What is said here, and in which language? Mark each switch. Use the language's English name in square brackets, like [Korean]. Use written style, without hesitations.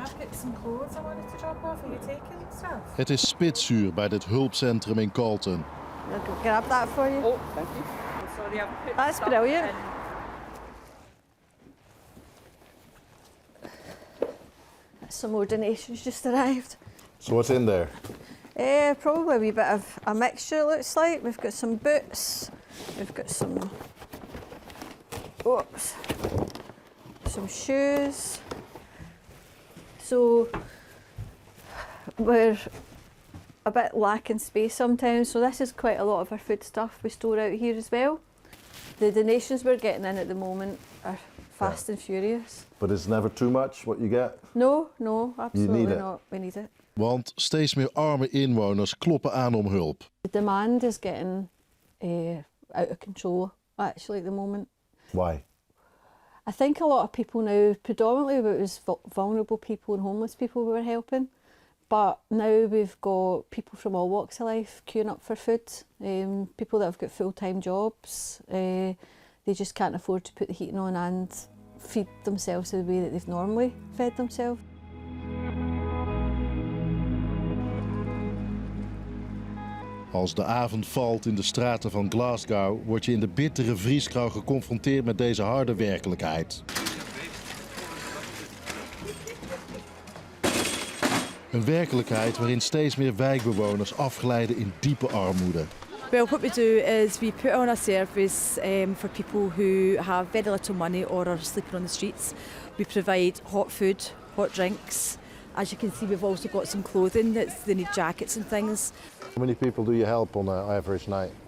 [English] I've got some clothes I wanted to drop off. Are you taking stuff? [Dutch] Het is spitsuur bij dit hulpcentrum in Carlton. [English] I'll go grab that for you. Oh, thank you. Sorry, I've put That's stuff brilliant. Some more donations just arrived. So what's in there? Probably a wee bit of a mixture, it looks like. We've got some boots. We've got some shoes. So we're a bit lacking space sometimes, so this is quite a lot of our food stuff we store out here as well. The donations we're getting in at the moment are fast and furious. But it's never too much what you get? No, absolutely it. not. We need it. [Dutch] Want steeds meer arme inwoners kloppen aan om hulp. [English] The demand is getting out of control, actually, at the moment. Why? I think a lot of people now, predominantly it was vulnerable people and homeless people we were helping, but now we've got people from all walks of life queuing up for food, people that have got full-time jobs, they just can't afford to put the heating on and feed themselves the way that they've normally fed themselves. [Dutch] Als de avond valt in de straten van Glasgow, word je in de bittere vrieskou geconfronteerd met deze harde werkelijkheid. Een werkelijkheid waarin steeds meer wijkbewoners afglijden in diepe armoede. [English] Well, what we do is we put on a service for people who have very little money or are sleeping on the streets. We provide hot food, hot drinks. As you can see, we've also got some clothing they need jackets and things. How many people do you help on an average night?